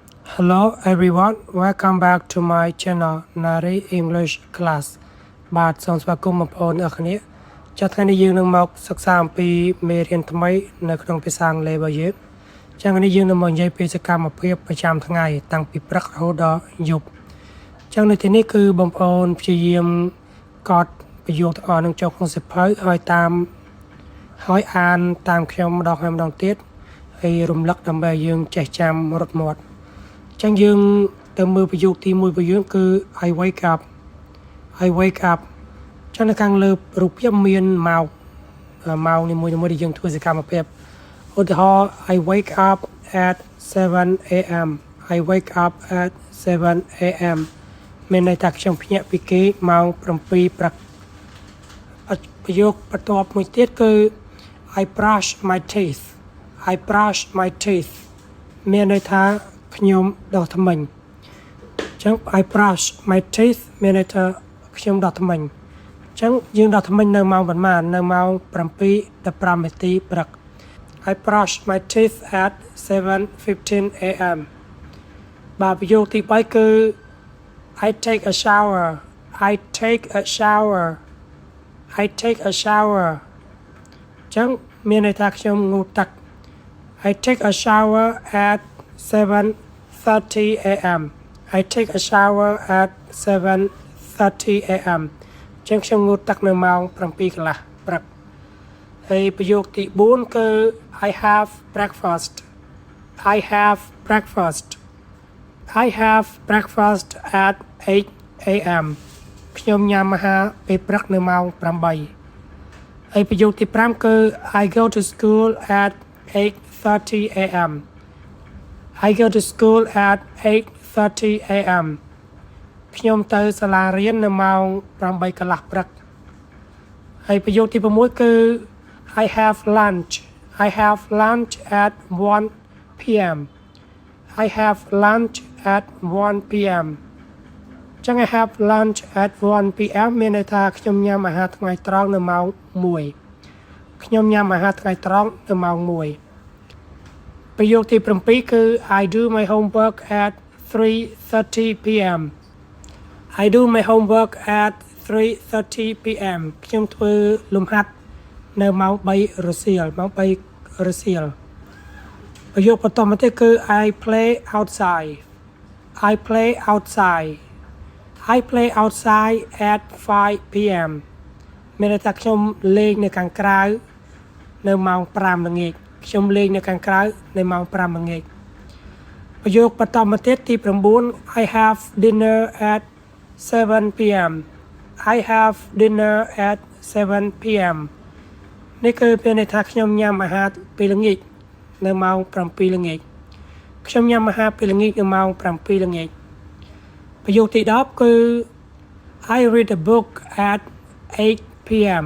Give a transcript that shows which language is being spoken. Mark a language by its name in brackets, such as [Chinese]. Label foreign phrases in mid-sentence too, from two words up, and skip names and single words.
[English] Hello everyone, welcome back to my channel Nari English Class [Khmer] បាទសូមស្វាគមន៍បងប្អូនអ្នកគ្នាចាត់ថ្ងៃនេះយើងនឹងមកសិក្សាអំពីមេរៀនថ្មីនៅក្នុងភា សាអង់គ្លេសរបស់យើងចាថ្ងៃនេះយើងនឹងមកនិយាយពីសកម្មភាពប្រចាំថ្ងៃតាំងពីព្រឹករហូតដល់យប់ចឹង នៅទីនេះគឺបងប្អូនព្យាយាមកត់ប្រយោគទាំងអស់នឹងចូលក្នុងសៀវភៅហើយអានតាមខ្ញុំម្ដងហើយម្ដងទៀតហើយរំលឹកដើម្បីឲ្យយើងចេះចាំរត់មាត់ចឹងយើងទៅមើលប្រយោគទី1របស់យើងគឺ [English] I wake up [Khmer] ចឹងនៅខាងលើរូបភាពមានម៉ោងនីមួយៗដែលយើងធ្វើសកម្មភាពឧទាហរណ៍ [English] I wake up at 7 a.m. I wake up at 7 a.m. [Khmer] មានន័យថាខ្ញុំភ្ញាក់ពីគេម៉ោង7ព្រឹកប្រយោគបន្ទាប់មួយទៀតគឺ [English] I brush my teeth [Khmer] មានន័យថាខ្ញុំដោះធ្មេញអញ្ចឹង [English] I brush my teeth [Khmer] មានន័យថាខ្ញុំដោះធ្មេញអញ្ចឹងយើងដោះធ្មេញនៅម៉ោងប៉ុន្មាននៅម៉ោង7:15នាទីព្រឹក [English] I brush my teeth at 7:15 a.m. [Khmer] បាទប្រយោគទី3គឺ [English] I take a shower [Khmer] អញ្ចឹងមានន័យថាខ្ញុំងូតទឹក [English] I take a shower at 7:30 a.m. I take a shower at 7:30 a.m. [Khmer] ចឹងខ្ញុំងូតទឹកនៅម៉ោង7កន្លះព្រឹកហើយប្រយោគទី4គឺ [English] I have breakfast at 8 a.m. [Khmer] ខ្ញុំញ៉ាំអាហារពេលព្រឹកនៅម៉ោង8ហើយប្រយោគទី5គឺ [English] I go to school at 8:30 a.m. I go to school at 8:30 a.m. [Khmer] ខ្ញុំទៅសាលារៀននៅម៉ោង8កន្លះព្រឹកហើយប្រយោគទី6គឺ [English] I have lunch at 1 p.m. I have lunch at 1 p.m. ចឹង I have lunch at 1 p.m. [Khmer] មានន័យថាខ្ញុំញ៉ាំអាហារថ្ងៃត្រង់នៅម៉ោង1ខ្ញុំញ៉ាំអាហារថ្ងៃត្រង់នៅម៉ោង1ប្រយោគទី7គឺ [English] I do my homework at 3:30 p.m. I do my homework at 3:30 p.m. [Khmer] ខ្ញុំធ្វើលំហាត់នៅម៉ោង3រសៀលប្រយោគបន្តមកទៀតគឺ [English] I play outside at 5 p.m. [Khmer] មានន័យថាខ្ញុំលេងនៅខាងក្រៅនៅម៉ោង5ល្ងាចខ្ញុំលេងនៅខាងក្រៅនៅម៉ោង5ល្ងាចប្រយោគបន្តមកទៀតទី9 [English] I have dinner at 7 p.m. I have dinner at 7 p.m. [Khmer] នេះគឺពេលន័យថាខ្ញុំញ៉ាំអាហារពេលល្ងាចនៅម៉ោង7ល្ងាចខ្ញុំញ៉ាំអាហារពេលល្ងាចនៅម៉ោង7ល្ងាចប្រយោគទី10គឺ [English] I read a book at 8 p.m.